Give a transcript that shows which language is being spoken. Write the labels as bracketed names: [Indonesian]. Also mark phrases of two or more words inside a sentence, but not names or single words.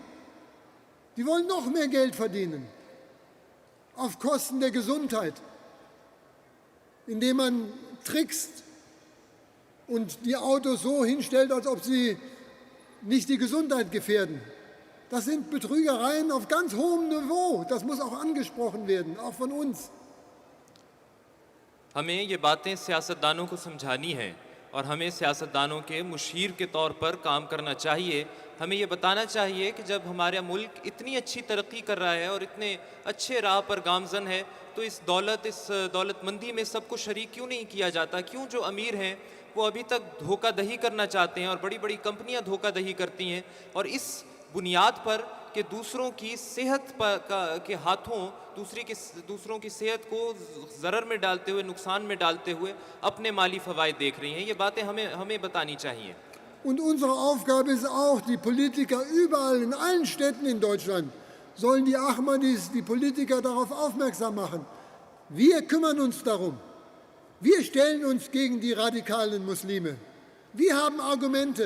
[German] Die wollen noch mehr Geld verdienen, auf Kosten der Gesundheit, indem man trickst und die Autos so hinstellt, als ob sie nicht die Gesundheit gefährden. Das sind Betrügereien auf ganz hohem Niveau. Das muss auch angesprochen werden, auch von uns. [Urdu] ہمیں یہ باتیں سیاستدانوں کو سمجھانی ہیں اور ہمیں سیاستدانوں کے مشیر کے طور پر کام کرنا چاہیے. ہمیں یہ بتانا چاہیے کہ جب ہمارا ملک اتنی اچھی ترقی کر رہا ہے اور اتنے اچھے راہ پر گامزن ہے، تو اس دولتمندی میں سب کو شریک کیوں نہیں کیا جاتا? کیوں جو امیر ہیں وہ ابھی تک دھوکا دھڑی کرنا چاہتے ہیں اور بڑی بڑی کمپنیاں دھوکا دھڑی کرتی ہیں، اور اس بنیاد پر کہ دوسروں کی صحت کے ہاتھوں دوسروں کی صحت کو ضرر میں ڈالتے ہوئے، نقصان میں ڈالتے ہوئے اپنے مالی فوائد دیکھ رہی ہیں. یہ باتیں ہمیں بتانی چاہیے. [German] Und unsere Aufgabe ist auch, die Politiker überall in allen Städten in Deutschland sollen die Ahmadis, die Politiker darauf aufmerksam machen. Wir kümmern uns darum. Wir stellen uns gegen die radikalen Muslime. Wir haben Argumente.